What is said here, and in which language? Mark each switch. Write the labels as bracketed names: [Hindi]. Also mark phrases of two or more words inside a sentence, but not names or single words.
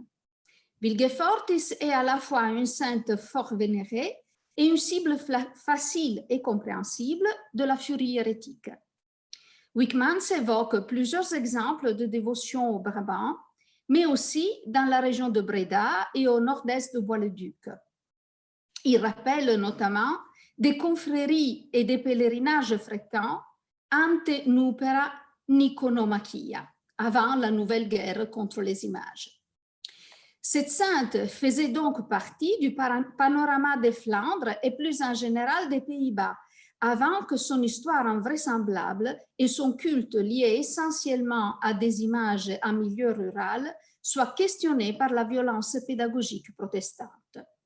[French] Vilgefortis est à la fois une sainte fort vénérée et une cible facile et compréhensible de la furie hérétique. Wykmans évoque plusieurs exemples de dévotion au Brabant, mais aussi dans la région de Breda et au nord-est de Bois-le-Duc. Il rappelle notamment des confréries et des pèlerinages fréquents [Latin] ante nupera Niconomachia, [French] avant la nouvelle guerre contre les images. Cette sainte faisait donc partie du panorama des Flandres et plus en général des Pays-Bas, avant que son histoire invraisemblable et son culte lié essentiellement à des images en milieu rural soient questionnés par la violence pédagogique protestante.